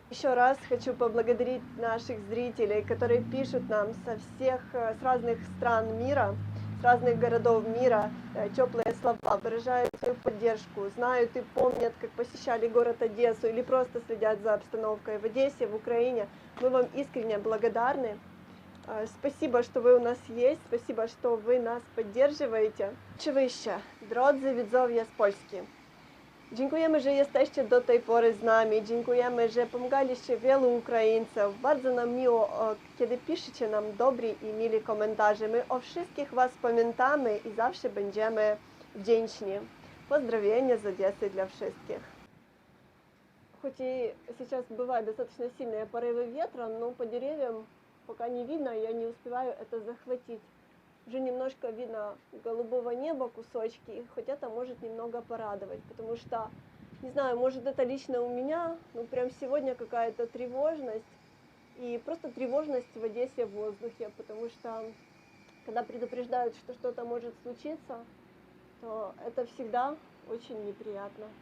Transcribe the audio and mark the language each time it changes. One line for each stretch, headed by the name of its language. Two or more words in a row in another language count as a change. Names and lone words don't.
Russian: Еще раз хочу поблагодарить наших зрителей, которые пишут нам с разных стран мира, с разных городов мира теплые слова, выражают свою поддержку, знают и помнят, как посещали город Одессу или просто следят за обстановкой в Одессе, в Украине. Мы вам искренне благодарны. Спасибо, что вы у нас есть, спасибо, что вы нас поддерживаете.
Polish: Oczywiście, drodzy widzowie z Polski, dziękujemy, że jesteście do tej pory z nami, dziękujemy, że pomagaliście wielu Ukraińców. Bardzo nam miło, kiedy piszecie nam dobre i mile komentarze. My o wszystkich Was pamiętamy i zawsze będziemy wdzięczni.
Russian: Поздравления из Одессы для wszystkich. Хоть и сейчас бывают достаточно сильные порывы ветра, но по деревьям пока не видно, я не успеваю это захватить. Уже немножко видно голубого неба кусочки, хоть это может немного порадовать, потому что, не знаю, может это лично у меня, но прям сегодня какая-то тревожность, и просто тревожность в Одессе в воздухе, потому что когда предупреждают, что что-то может случиться, то это всегда очень неприятно.